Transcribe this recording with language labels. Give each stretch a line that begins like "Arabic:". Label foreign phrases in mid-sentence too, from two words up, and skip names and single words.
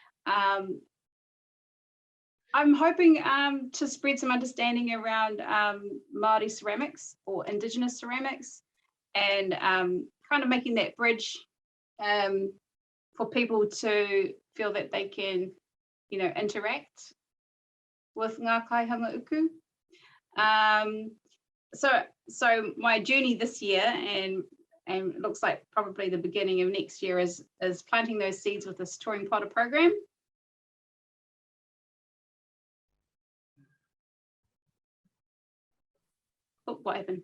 English: I'm hoping to spread some understanding around Māori ceramics or Indigenous ceramics, and kind of making that bridge for people to feel that they can, interact with
Māori: ngā kaihanga uku.
English: So my journey this year and it looks like probably the beginning of next year is planting those seeds with this touring potter program. Oh, what happened?